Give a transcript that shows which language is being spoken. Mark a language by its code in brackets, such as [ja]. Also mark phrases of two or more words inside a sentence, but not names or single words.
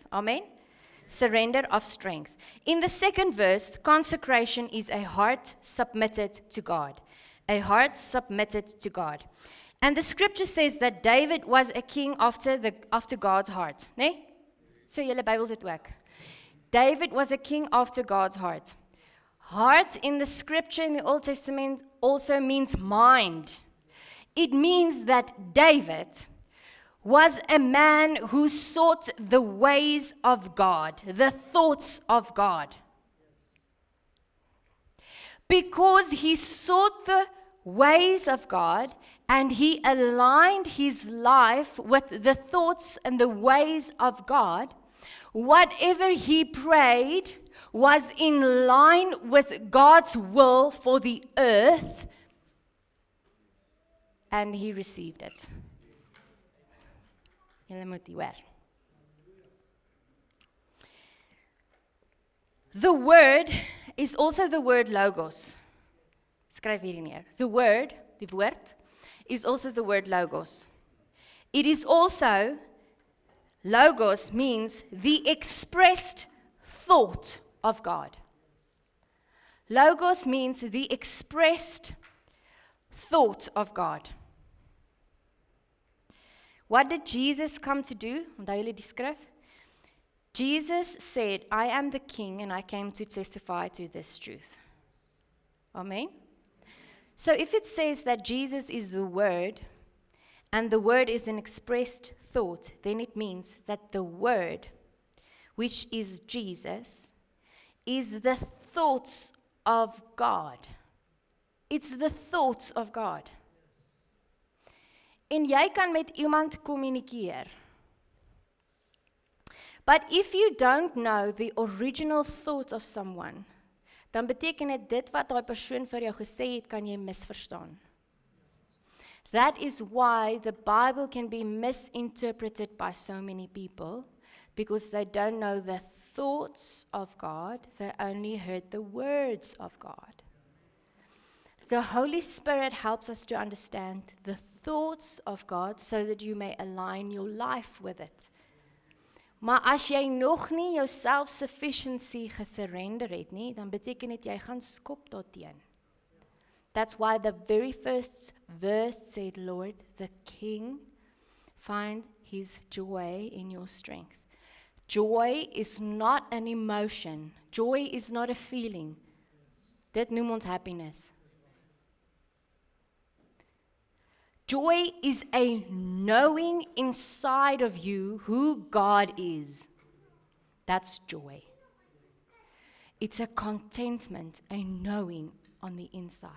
[en] Amen? Surrender of strength. In the second verse, consecration is a heart submitted to God. A heart submitted to God. And the scripture says that David was a king after God's heart. [af] Nee? So julle Bybels het ook. [en] David was a king after God's heart. Heart in the scripture in the Old Testament also means mind. It means that David was a man who sought the ways of God, the thoughts of God. Because he sought the ways of God and he aligned his life with the thoughts and the ways of God, whatever he prayed was in line with God's will for the earth, and he received it. [af] Julle moet die hoor. [en] The word is also the word logos. [af] Skryf hierdie neer. [en] The word, [af] die woord, [en] is also the word logos. It is also, logos means the expressed thought of God. Logos means the expressed thought of God. What did Jesus come to do? [af] Onthou julle die skrif? [en] Jesus said, "I am the king and I came to testify to this truth." Amen? So if it says that Jesus is the word, and the word is an expressed thought, then it means that the word, which is Jesus, is the thoughts of God. It's the thoughts of God. [af] En jy kan met iemand kommunikeer. [en] But if you don't know the original thought of someone, [af] dan beteken dit wat daai persoon vir jou gesê het, kan jy misverstaan. [en] That is why the Bible can be misinterpreted by so many people, because they don't know the thoughts of God, they only heard the words of God. The Holy Spirit helps us to understand the thoughts of God so that you may align your life with it. [af] Maar as jy nog nie jou self-sufficiency gesurrender het nie, dan beteken dit jy gaan skop daarteen. [en] That's why the very first verse said, Lord, the King find his joy in your strength. Joy is not an emotion. Joy is not a feeling. [af] Dit noem ons happiness. [en] Joy is a knowing inside of you who God is. That's joy. It's a contentment, a knowing on the inside.